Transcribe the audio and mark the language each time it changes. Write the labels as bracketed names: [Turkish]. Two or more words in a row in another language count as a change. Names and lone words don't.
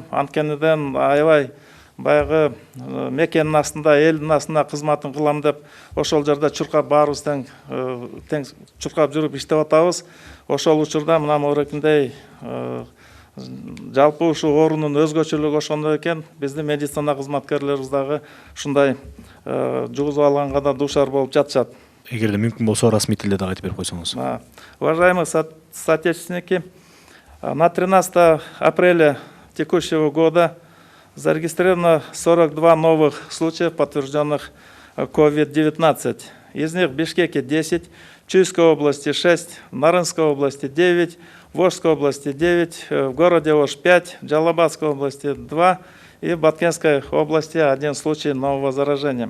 [Kyrgyz] Анткениден аябай баягы мекенин астында, элдин астында кызматын кылам деп ошол жерде чуркап баарыбыз тең чуркап жүрүп иштеп атабыз. Ошол учурда мына морекиндей жалпы ушул оорунун өзгөчөлүгү ошондо экен. Биздин медицина кызматкерлерибиз дагы ушундай жугузуп алганга да дуушар болуп жатышат. Эгерде мүмкүн болсо расмий тилде дагы айтып берип койсоңуз. [Russian] Уважаемые соотечественники, на 13 апреля текущего года зарегистрировано 42 новых случаев, подтвержденных COVID-19. Из них в Бишкеке 10, в Чуйской области 6, в Нарынской области 9, в Ошской области 9, в городе Ош 5, в Джалабадской области 2 и в Баткенской области 1 случай нового заражения.